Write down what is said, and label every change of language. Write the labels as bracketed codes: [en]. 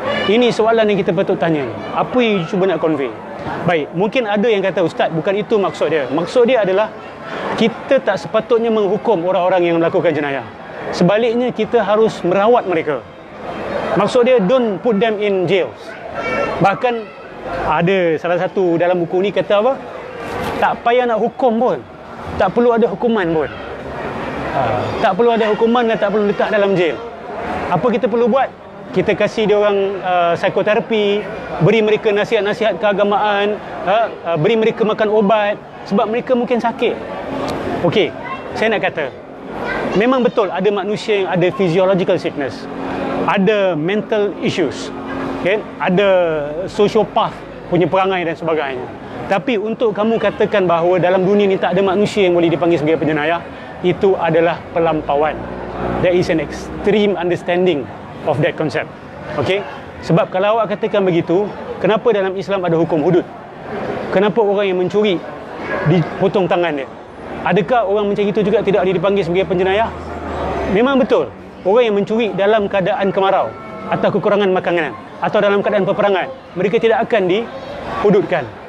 [ms] Ini soalan yang kita patut tanya. Apa yang you cuba nak convey? Baik, mungkin ada yang kata, Ustaz, bukan itu maksud dia. Maksud dia adalah kita tak sepatutnya menghukum orang-orang yang melakukan jenayah. Sebaliknya, kita harus merawat mereka. Maksud dia, [en] don't put them in jails. [ms] Bahkan ada salah satu dalam buku ni kata apa? Tak payah nak hukum pun, tak perlu ada hukuman pun. Tak perlu ada hukuman dan tak perlu letak dalam jail. Apa kita perlu buat? Kita kasih dia orang psikoterapi, beri mereka nasihat-nasihat keagamaan, beri mereka makan ubat sebab mereka mungkin sakit. Okey, saya nak kata memang betul ada manusia yang ada physiological sickness, ada mental issues, okay? Ada sociopath punya perangai dan sebagainya. Tapi untuk kamu katakan bahawa dalam dunia ni tak ada manusia yang boleh dipanggil sebagai penjenayah, itu adalah pelampauan. [en] There is an extreme understanding of that concept. [ms] Okay? Sebab kalau awak katakan begitu, kenapa dalam Islam ada hukum hudud? Kenapa orang yang mencuri dipotong tangan dia? Adakah orang macam itu juga tidak boleh dipanggil sebagai penjenayah? Memang betul. Orang yang mencuri dalam keadaan kemarau atau kekurangan makanan atau dalam keadaan peperangan, mereka tidak akan dihududkan.